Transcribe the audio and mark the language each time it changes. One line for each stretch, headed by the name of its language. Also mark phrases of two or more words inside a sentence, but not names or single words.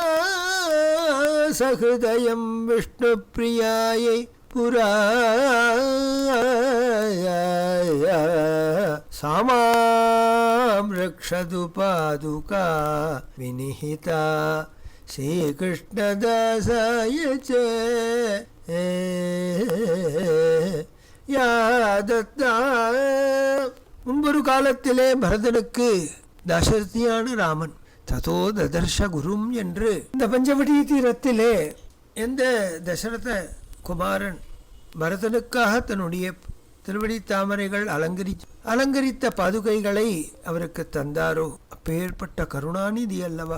Sanskrit: सहृदयं विष्णुप्रियायै पुरा सामां रक्षतु पादुका विनिहिता श्रीकृष्णदासाय च या दत्ता.
Tamil: முன்பொரு காலத்திலே பரதனுக்கு தசரதியான ராமன்
Sanskrit: ततो ददर्श गुरुम्
Tamil: என்று இந்த பஞ்சவடி தீரத்திலே எந்த தசரத குமாரன் பரதனுக்காக தன்னுடைய திருவடி தாமரைகள் அலங்கரித்த பாதுகைகளை அவருக்கு தந்தாரோ அப்பேற்பட்ட கருணாநிதி அல்லவா.